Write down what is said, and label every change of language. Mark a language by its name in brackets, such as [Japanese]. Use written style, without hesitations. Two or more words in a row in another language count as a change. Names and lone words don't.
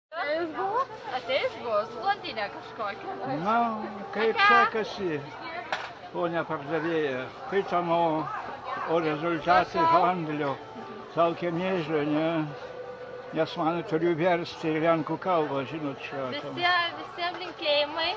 [Lithuanian] Atėjus buvo? Atėjus buvo, blondinė kažkokia. Na, kaip sekasi, ponia pardavėja, kaip tam o rezultatai handlio, [Polish] całkiem nieźle, nie? [Lithuanian] Nes man turiu versti ir lenkų kalbą, žinot, čia. Visiems linkėjimai.